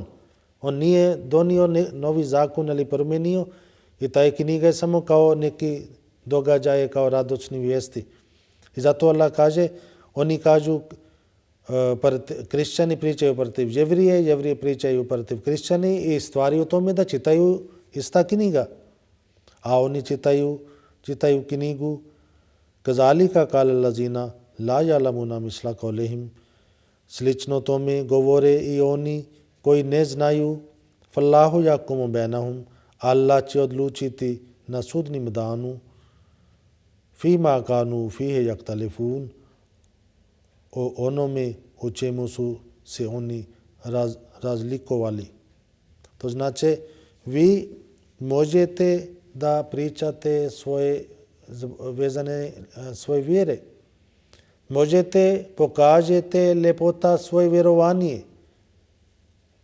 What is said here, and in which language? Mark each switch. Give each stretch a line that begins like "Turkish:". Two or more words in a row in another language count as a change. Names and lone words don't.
Bosnian: On nije donio novi zakon ili promijenio i taj knjiga je samo kao neki događaje, kao radosni vijesti. I zato Allah kaže, oni kažu kršćani pričaju protiv jevrije, jevrije pričaju protiv kršćani i stvari u tome da čitaju ista knjiga. A oni čitaju knjigu
Arabic: كذلك قال الذين لا يعلمون مثل قولهم.
Bosnian: Slično tome govore i oni koji ne znaju,
Arabic: فالله يحكم بينهم,
Bosnian: Allah će odlučiti na sudnim danu,
Arabic: فيما كانوا فيه يختلفون,
Bosnian: o onome o čemu su se oni razlikovali. To znači, vi možete da pričate vezane svoje vjere. Možete pokažete lepota svoje vjerovanje.